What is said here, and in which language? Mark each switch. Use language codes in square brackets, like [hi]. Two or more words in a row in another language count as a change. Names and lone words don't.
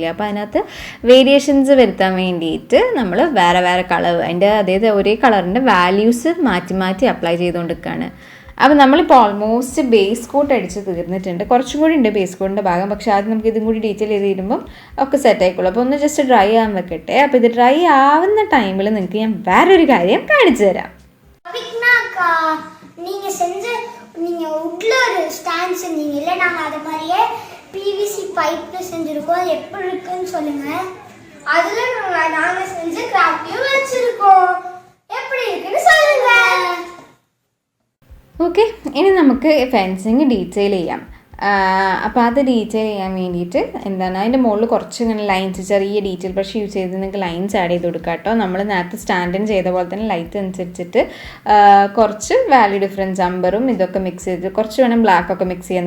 [ml] അപ്പോൾ അതിനകത്ത് വേരിയേഷൻസ് വരുത്താൻ വേണ്ടിയിട്ട് നമ്മൾ വേറെ വേറെ കളർ അതിൻ്റെ അതായത് ഒരേ കളറിൻ്റെ വാല്യൂസ് മാറ്റി മാറ്റി അപ്ലൈ ചെയ്തുകൊണ്ടിരിക്കുകയാണ്. അപ്പോൾ നമ്മളിപ്പോൾ [en] almost base coat [ml] അടിച്ച് തീർന്നിട്ടുണ്ട്. കുറച്ചും കൂടി ഉണ്ട് ബേസ് കോട്ടിൻ്റെ ഭാഗം, പക്ഷേ ആദ്യം നമുക്ക് ഇതും കൂടി ഡീറ്റെയിൽ ചെയ്ത് തരുമ്പം ഒക്കെ സെറ്റ് ആയിക്കോളൂ. അപ്പോൾ ഒന്ന് [en] just dry [ml] ആകാൻ വെക്കട്ടെ. അപ്പോൾ ഇത് ഡ്രൈ ആവുന്ന ടൈമിൽ നിങ്ങൾക്ക് ഞാൻ വേറൊരു കാര്യം കാണിച്ചു തരാം. [ta] நீங்கள் உட்ல ஒரு ஸ்டாண்ட் செஞ்சீங்க இல்லை, நாங்கள் அது மாதிரியே பிவிசி பைப்பில் செஞ்சுருக்கோம். எப்படி இருக்குன்னு சொல்லுங்கள். அதில் நாங்கள் செஞ்சு கிராஃப்டையும் வச்சுருக்கோம். எப்படி இருக்குன்னு சொல்லுங்கள். [ml] ഓക്കെ, ഇനി നമുക്ക് [en] fencing detail [ml] ചെയ്യാം. അപ്പോൾ അത് ഡീറ്റെയിൽ ചെയ്യാൻ വേണ്ടിയിട്ട് എന്താണ് അതിൻ്റെ മുകളിൽ കുറച്ച് ഇങ്ങനെ ലൈൻസ് ചെറിയ [en] detail brush use [ml] ചെയ്ത് നിങ്ങൾക്ക് [en] lines add [ml] ചെയ്ത് കൊടുക്കുക കേട്ടോ. നമ്മൾ നേരത്തെ സ്റ്റാൻഡിന് ചെയ്ത പോലെ തന്നെ ലൈറ്റ് അനുസരിച്ചിട്ട് കുറച്ച് [en] value difference [ml] അമ്പറും ഇതൊക്കെ മിക്സ് ചെയ്ത് കുറച്ച് വേണം ബ്ലാക്ക് ഒക്കെ മിക്സ് ചെയ്യാൻ.